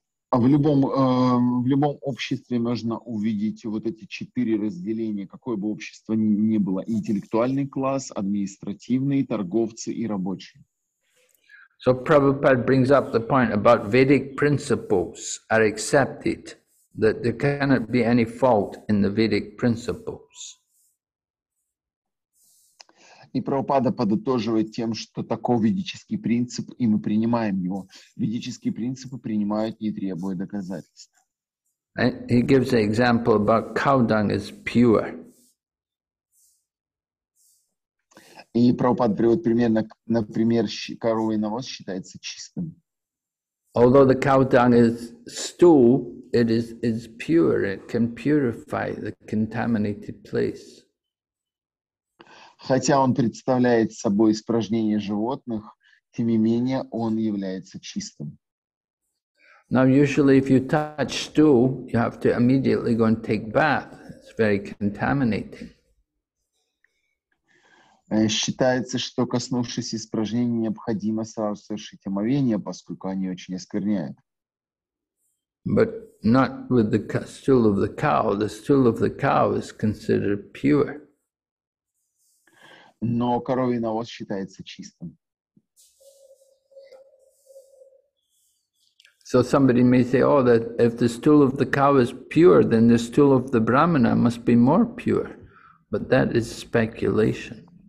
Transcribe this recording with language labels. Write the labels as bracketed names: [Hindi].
[Russian] В любом обществе можно увидеть вот эти 4 разделения, какое бы общество ни было: интеллектуальный класс, административный, торговцы и рабочие. [English] So Prabhupada brings up the point about Vedic principles are accepted, that there cannot be any fault in the Vedic principles. [Russian] И Прабхупада подытоживает тем, что таков ведический принцип, и мы принимаем его. Ведические принципы принимают, не требуя доказательств. [English] And he gives an example about cow dung is pure. [Russian] И Прабхупада приводит пример, например, коровий навоз считается чистым. [English] Although the cow dung is stool, it is pure. It can purify the contaminated place. [Russian] Хотя он представляет собой испражнение животных, тем не менее он является чистым. [English] Now, usually if you touch stool, you have to immediately go and take bath. It's very contaminating. [Russian] Считается, что, коснувшись испражнений, необходимо сразу совершить омовение, поскольку они очень оскверняют. [English] But not with the stool of the cow. The stool of the cow is considered pure. [Russian] Но коровий навоз считается чистым. [English] So somebody may say, oh, that if the stool of the cow is pure, then the stool of the brahmana must be more pure. But that is speculation.